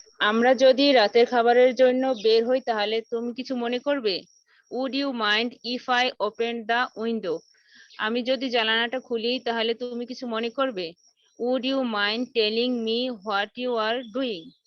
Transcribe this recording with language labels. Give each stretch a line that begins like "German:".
Bangla: আমরা যদি রাতের খাবারের জন্য বের হই তাহলে তুমি কিছু মনে করবে?
English: Would you mind if I open the window?
Bangla: আমি যদি জানালাটা খুলি তাহলে তুমি কিছু মনে করবে?
English: Would you mind telling me what you are doing?